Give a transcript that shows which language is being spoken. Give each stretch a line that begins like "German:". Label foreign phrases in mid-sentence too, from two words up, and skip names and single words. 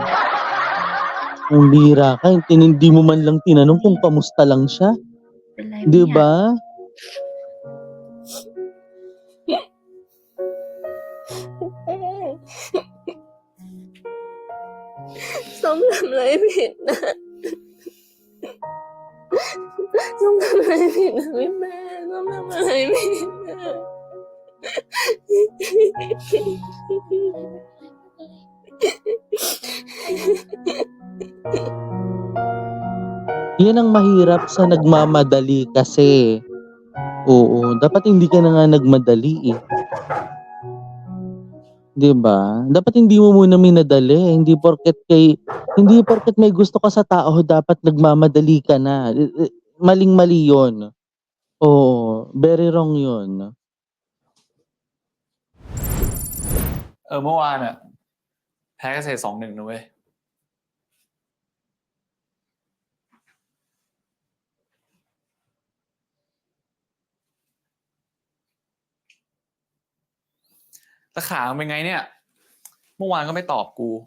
Filipino: Ang bira ka, hindi mo man lang tinanong kung kamusta lang siya.
Thai: เป็นไร
Filipino: 'Di
Thai: เนี่ย
Filipino: ba?
Thai: ส้มทำอะไรผิดนะส้มทำอะไรผิดนะพี่แม่ส้มทำอะไรผิดนะ
Filipino: Yan ang mahirap sa nagmamadali kasi. Oo, dapat hindi ka na nga nagmadali eh. 'Di ba? Dapat hindi mo muna minadali, hindi porket may gusto ka sa tao dapat nagmamadali ka na. Maling-mali 'yon. Oo,
English: very wrong
Filipino: 'yon.
Thai: เมื่อวานอะแพ้เกษตร2-1นะเว้ยแล้วขามันเป็นไงเนี่ย เมื่อวานก็ไม่ตอบกู